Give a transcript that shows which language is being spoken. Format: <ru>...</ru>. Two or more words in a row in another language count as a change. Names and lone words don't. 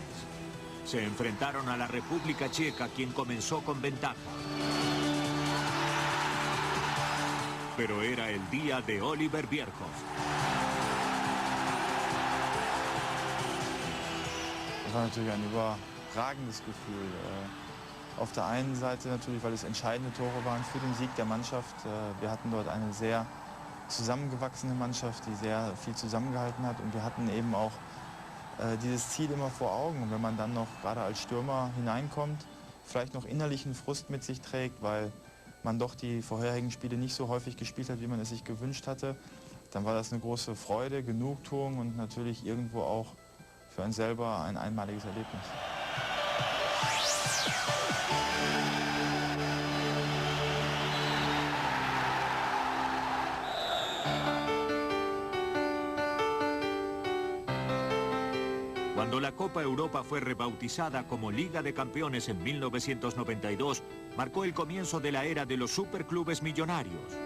<es>Se enfrentaron a la República Checa, quien comenzó con ventaja. Pero era el día de Oliver Bierhoff.</es> <de>Das war natürlich ein überragendes Gefühl. Auf der einen Seite natürlich, weil es entscheidende Tore waren für den Sieg der Mannschaft. Wir hatten dort eine sehr zusammengewachsene Mannschaft, die sehr viel zusammengehalten hat und wir hatten eben auch dieses Ziel immer vor Augen. Und wenn man dann noch gerade als Stürmer hineinkommt, vielleicht noch innerlichen Frust mit sich trägt, weil man doch die vorherigen Spiele nicht so häufig gespielt hat, wie man es sich gewünscht hatte, dann war das eine große Freude, Genugtuung und natürlich irgendwo auch für einen selber ein einmaliges Erlebnis.</de> <es>Cuando la Copa Europa fue rebautizada como Liga de Campeones en 1992, marcó el comienzo de la era de los superclubes millonarios.</es>